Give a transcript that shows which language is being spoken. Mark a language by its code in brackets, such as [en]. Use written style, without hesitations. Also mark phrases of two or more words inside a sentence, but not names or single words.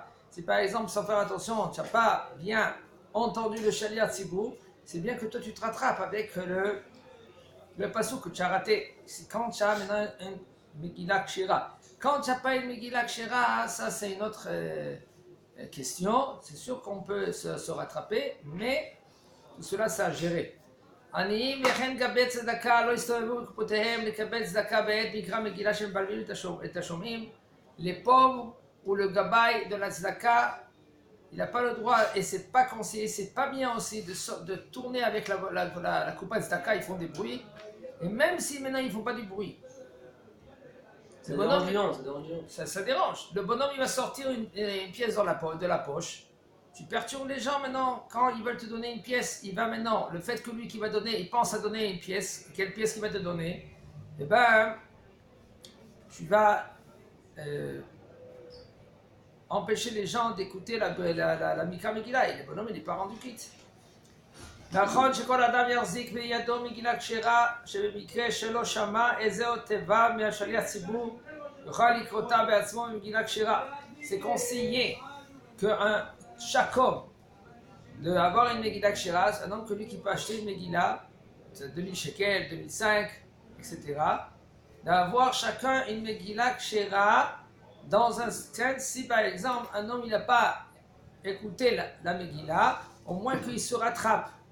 [fr] Si par exemple, sans faire attention, tu n'as pas bien entendu le [he] שליח ציבור, [fr] c'est bien que toi tu te rattrapes avec le passouk que tu as raté. C'est quand tu as maintenant une [he] מגילה כשרה. [fr] Quand tu n'as pas une [he] מגילה כשרה, [fr] ça c'est une autre question. C'est sûr qu'on peut se rattraper, mais tout cela c'est à gérer. [he] עניים וכן גבי צדקה לא הסתובבו בקופותיהם לקבל צדקה בעת מקרא מגילה שמבלבלים את השומעים. [fr] Les pauvres ou le gabaï de la tzedaka, il n'a pas le droit, et c'est pas conseillé, c'est pas bien aussi de tourner avec la coupa de tzedaka, ils font des bruits, et même si maintenant ils font pas du bruit. Ça dérange. Ça dérange. Le bonhomme il va sortir une pièce de la poche. Tu perturbes les gens maintenant, quand ils veulent te donner une pièce, il va maintenant, le fait que lui qui va donner, il pense à donner une pièce, quelle pièce qu'il va te donner, eh ben, tu vas empêcher les gens d'écouter la [he] מקרא מגילה, [fr] et le bonhomme il n'est pas rendu quitte. [he] נכון שכל אדם יחזיק בידו מגילה כשרה שבמקרה שלא שמע איזו תיבה מהשליח ציבור יוכל לקרותה בעצמו מגילה כשרה. [fr] C'est conseillé que chaque homme d'avoir une [he] מגילה כשרה, [fr] un homme que lui qui peut acheter une Megillah, 2000 shekels, 2005, etc., d'avoir chacun une [he] מגילה כשרה [fr] dans un cas, si par exemple un homme il n'a pas écouté la Megillah, au moins qu'il se rattrape.